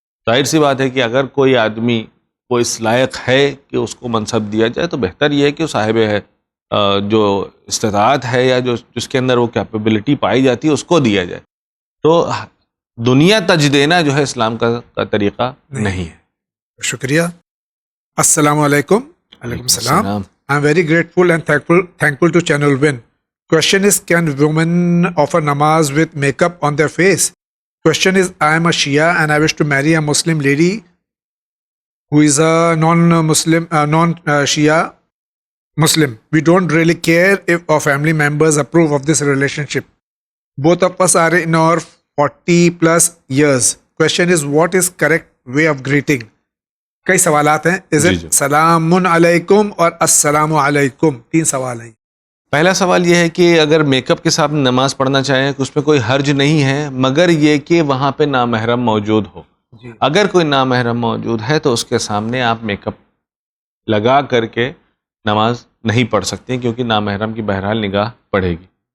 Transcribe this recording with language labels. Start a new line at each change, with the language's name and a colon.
Urdu: ظاہر سی بات ہے کہ اگر کوئی آدمی وہ اس لائق ہے کہ اس کو منصب دیا جائے تو بہتر یہ ہے کہ صاحب ہے جو استطاعت ہے یا جو جس کے اندر وہ کیپیبلٹی پائی جاتی ہے اس کو دیا جائے. تو دنیا تج دینا جو ہے اسلام کا طریقہ نہیں ہے. شکریہ. السلام علیکم. علیکم السلام.
English: I am very grateful and thankful to Channel Win. Question is, can women offer namaz with makeup on their face? Question is, I am a Shia and I wish to marry a Muslim lady who is a non-Shia Muslim. We don't really care if our family members approve of this relationship. Both of us are in our 40 plus years. Question is, what is correct way of greeting?
Urdu: کئی سوالات ہیں.
English: is it
Urdu: سلام علیکم اور السلام علیکم؟ 3 سوال ہیں. پہلا سوال یہ ہے کہ اگر میک اپ کے ساتھ نماز پڑھنا چاہیں کہ اس میں کوئی حرج نہیں ہے, مگر یہ کہ وہاں پہ نامحرم موجود ہو. اگر کوئی نامحرم موجود ہے تو اس کے سامنے آپ میک اپ لگا کر کے نماز نہیں پڑھ سکتے, کیونکہ نامحرم کی بہرحال نگاہ پڑے گی.